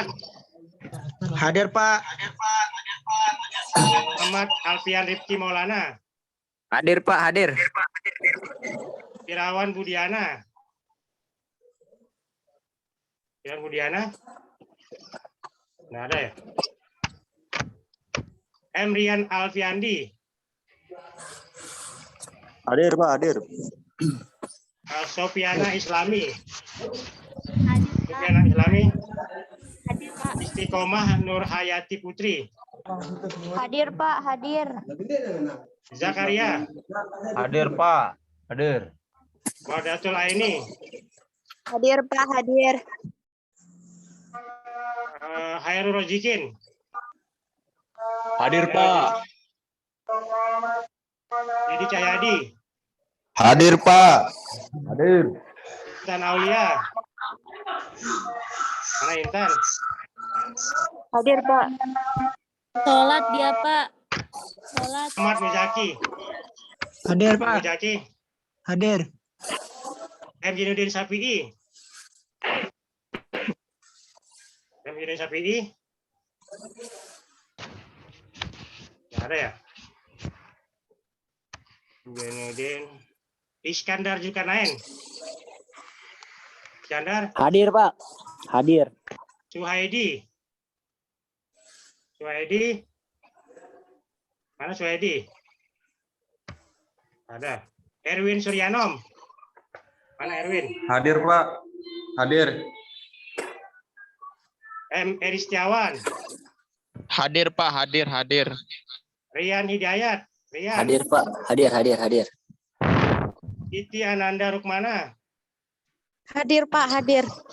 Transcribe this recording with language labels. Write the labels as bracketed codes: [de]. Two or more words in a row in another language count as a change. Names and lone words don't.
[id] Hadir, Pak. Muhammad Alfian Rifki Maulana. Hadir, Pak, hadir. Irawan Budiana. Irawan Budiana. Nah, ada ya? Emrian Alfiandi. Hadir, Pak, hadir. Sofiana Islami. Sofiana Islami. Istiqomah Nur Hayati Putri. Hadir, Pak, hadir. Zakaria. Hadir, Pak. Hadir. Wadatul Aini. Hadir, Pak, hadir. Hairul Rojikin. Hadir, Pak. Dedi Cahyadi. Hadir, Pak. Hadir. Intan Aulia. Mana Intan? Hadir, Pak. Sholat dia, Pak. Sholat. Ahmad Muzaki. Hadir, Pak. Muzaki. Hadir. M. Jinudin Safi'i. M. Jinudin Safi'i. Nggak ada ya? Jinudin. Iskandar Zulkarnain. Iskandar. Hadir, Pak. Hadir. Suhaidi. Suhaidi. Mana Suhaidi? Ada. Erwin Suryanom. Mana Erwin? Hadir, Pak. Hadir. M. Eristiawan. Hadir, Pak, hadir. Rian Hidayat. Rian. Hadir, Pak. Hadir. Siti Ananda Rukmana. Hadir, Pak, hadir.